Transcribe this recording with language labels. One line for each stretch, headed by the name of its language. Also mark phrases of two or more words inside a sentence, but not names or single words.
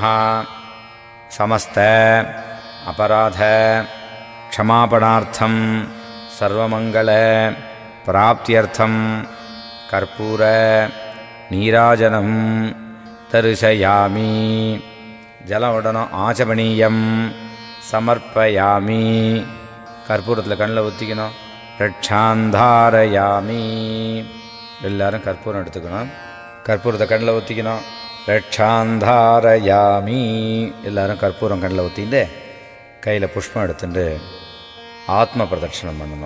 Sanskrit: समस्त अपराध क्षमापणार्थं सर्वमंगल प्राप्त्यर्थं कर्पूर नीराजनं दर्शयामि.
Tamil: जलं விடணும்.
Sanskrit: आचमनीयं समर्पयामि.
Tamil: கற்பூரத்தில் கண்ணில் ஊற்றிக்கணும். ரட்சாந்தாரயாமி. எல்லாரும் கற்பூரம் எடுத்துக்கணும். கற்பூரத்தை கண்ணில் ஊற்றிக்கணும். ரட்சாந்தாரயாமி. எல்லாரும் கற்பூரம் கண்ணில் ஊற்றிட்டு கையில் புஷ்பம் எடுத்துட்டு ஆத்ம பிரதட்சணம் பண்ணணும்.